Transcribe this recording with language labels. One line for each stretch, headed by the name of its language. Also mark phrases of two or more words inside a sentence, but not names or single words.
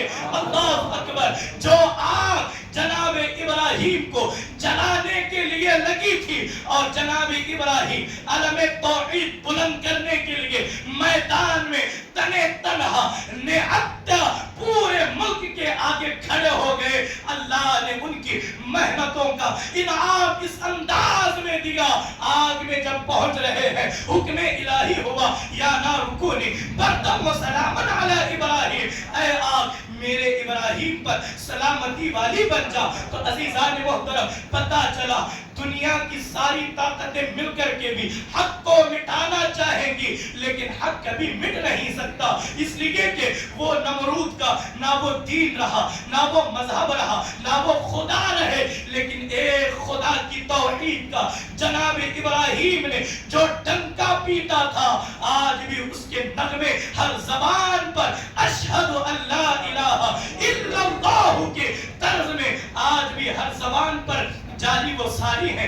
Arabic: اللہ اکبر,
Urdu: جو آگ جناب ابراہیم کو جلانے کے لیے لگی تھی اور جناب ابراہیم علم توحید بلند کرنے کے لیے میدان میں تنے تنہا نہتا پورے ملک کے آگے کھڑے ہو گئے, اللہ نے ان کی محنتوں کا انعام اس انداز میں دیا. آگ میں جب پہنچ رہے ہیں حکم الہی ہوا
Arabic: یا نار کونی بردم و سلامن علی ابراہیم,
Urdu: اے آگ میرے ابراہیم پر سلامتی والی بن جا. تو عزیزان محترم پتہ چلا ہوگا. دنیا کی ساری طاقتیں مل کر کے بھی حق کو مٹانا چاہیں گی لیکن حق کبھی مٹ نہیں سکتا، اس لیے کہ وہ نمرود کا نہ وہ دین رہا، نہ وہ مذہب رہا، نہ وہ خدا رہے، لیکن ایک خدا کی توحید کا جناب ابراہیم نے جو ڈنکا پیٹا تھا، آج بھی اس کے نغمے ہر زبان پر
Arabic: اشہد ان لا الہ الا اللہ
Urdu: کے طرز میں آج بھی ہر زبان پر جاری و ساری ہے.